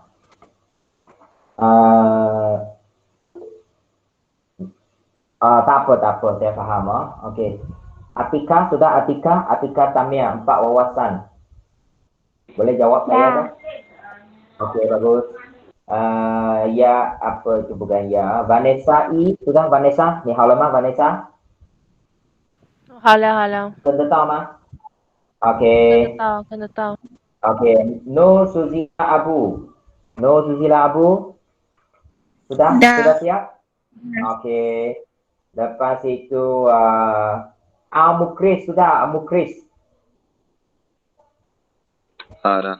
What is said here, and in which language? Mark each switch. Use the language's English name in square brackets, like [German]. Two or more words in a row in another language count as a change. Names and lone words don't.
[Malay] Tak apa, saya faham. Okey. Atika, sudah Atika? Atika Tamia, 4 wawasan. Boleh jawab saya tak? Okey, bagus. Ya, apa itu bukan ya. Vanessa E, sudah Vanessa? [Chinese] 你好了吗, Vanessa? 好了好了，跟得到吗看得 [Malay] ？Okey. [Chinese] 到看得到。 [Malay] Okey. Nur Suzila Abu. Nur Suzila Abu. Sudah? Dah. Sudah siap? Okey. Lepas itu Al-Mukris, sudah Al-Mukris. Dah.